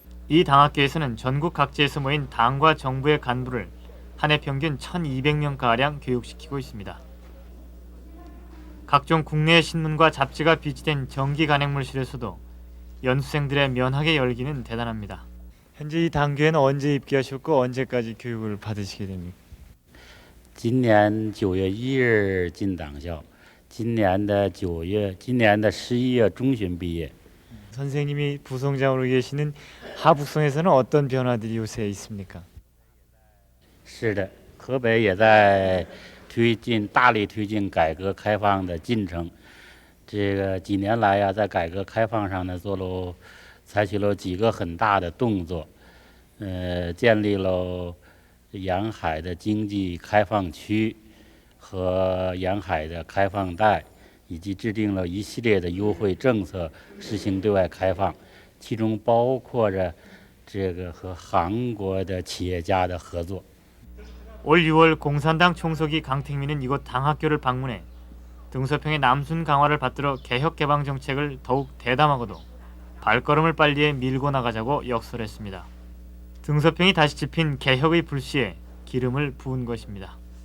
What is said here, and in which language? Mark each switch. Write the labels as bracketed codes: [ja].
[ko] 이 당학교에서는 전국 각지에서 모인 당과 정부의 간부를 한 해 평균 1,200명가량 교육시키고 있습니다. 각종 국내 신문과 잡지가 비치된 정기 간행물실에서도 연수생들의 면학의 열기는 대단합니다. 현재 이 당교에는 언제 입교하셨고 언제까지 교육을 받으시게 됩니까? [zh] 今年9月1日进党校，今年的11月中旬毕业。 [ko] 선생님이 부총장으로 계시는 하북성에서는 어떤 변화들이 요새 있습니까? [zh] 是的，河北也在大力推进改革开放的进程。这个几年来呀，在改革开放上呢，采取了几个很大的动作，建立了沿海的经济开放区和沿海的开放带，以及制定了一系列的优惠政策，实行对外开放，其中包括着这个和韩国的企业家的合作。 [ko] 올 6월 공산당 총석이 강택민은 이곳 당학교를 방문해 등소평의 남순 강화를 받들어 개혁 개방 정책을 더욱 대담하고도 발걸음을 빨리해 밀고 나가자고 역설했습니다. 등소평이 다시 짚인 개혁의 불씨에 기름을 부은 것입니다.